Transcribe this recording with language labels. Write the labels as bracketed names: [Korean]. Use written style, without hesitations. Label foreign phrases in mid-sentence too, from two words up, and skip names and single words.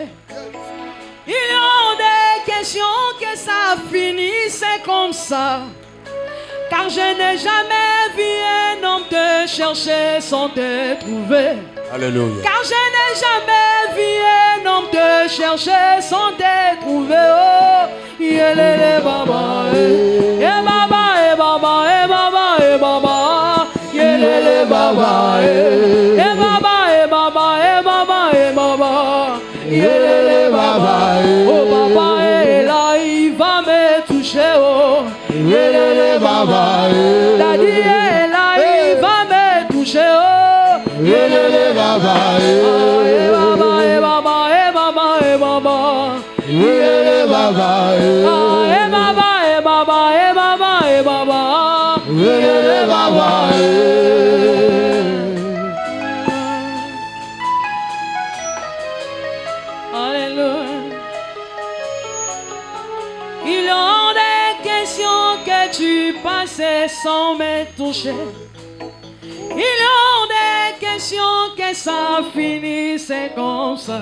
[French] Il y a des questions que ça finissait comme ça. Car je n'ai jamais vu un homme te chercher sans te trouver. Alléluia. Car je n'ai jamais vu un homme te chercher sans te trouver. [Lingala] Oh, yelele baba, baba, baba, baba, baba, yelele baba, baba, baba, baba, baba, yelele baba. Oh baba, [French] là il va me toucher. Oh, [Lingala] yelele baba, [French] daddy, là il va me toucher. [Lingala] Oh, yelele baba, baba, baba, baba, baba, yelele baba, baba, baba, baba, baba, yelele baba. [French] Alléluia. Il y a des questions que tu passais sans me toucher. Il y a des questions que ça finissait comme ça.